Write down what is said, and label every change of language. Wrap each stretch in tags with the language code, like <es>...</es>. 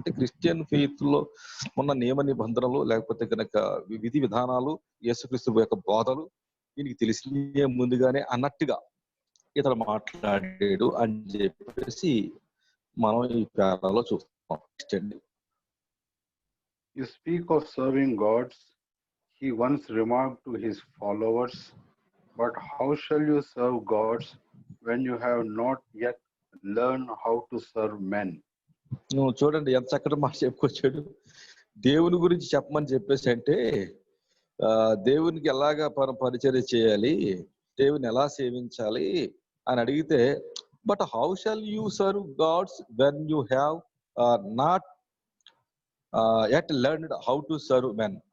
<te>అంటే Christian faith లో ఉన్న నియమ నిబంధనలు, లేకపోతే కనుక విధి విధానాలు, యేసుక్రీస్తు యొక్క బోధలు దీనికి తెలిసినే ముందుగానే అన్నట్టుగా ఇతను మాట్లాడాడు అని చెప్పేసి మనం ఈ పారాలో చూస్తాం.</te> <en>You speak of serving gods, he once remarked to his followers, but how shall you serve gods when you have not yet learned how to serve men?</en> <te>నువ్వు చూడండి ఎంత చక్కటి మాట చెప్పుకొచ్చాడు. దేవుని గురించి చెప్పమని చెప్పేసి అంటే, దేవునికి ఎలాగా పరిచర్య చేయాలి, దేవుని ఎలా సేవించాలి అని అడిగితే,</te> <en>But how shall you serve gods when you have not yet learned how to serve men.</en>